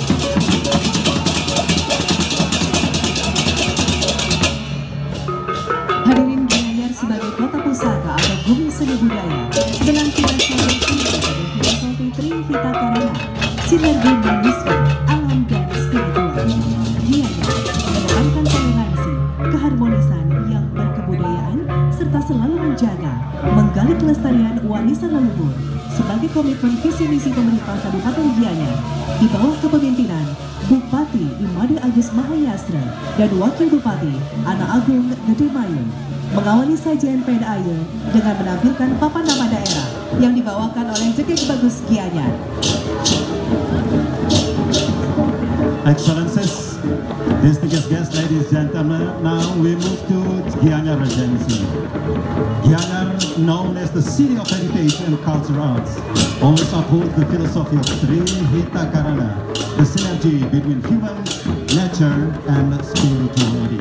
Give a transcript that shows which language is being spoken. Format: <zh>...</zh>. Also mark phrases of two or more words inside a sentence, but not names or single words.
<id>Hadirin, Gianyar sebagai kota pusaka atau bumi seni budaya, selantiran filosofi Trihita Karana, sinergi manusia, alam dan spiritual. Gianyar mengedepankan toleransi, keharmonisan yang berkebudayaan, serta selalu menjaga, menggali kelestarian warisan leluhur sebagai komitmen visi misi pemerintah Kabupaten Gianyar di bawah kepemimpinan Bupati Imade Agus Mahayastra dan Wakil Bupati Ana Agung Gede Mayun. Mengawali sajian PDAY dengan menampilkan papan nama daerah yang dibawakan oleh Jegek Bagus Gianyar.</id> <en>Excellencies, distinguished guests, ladies and gentlemen, now we move to Gianyar Regency. Gianyar, known as the City of Heritage and Cultural Arts, always upholds the philosophy of Trihita Karana, the synergy between human, nature, and spirituality.</en>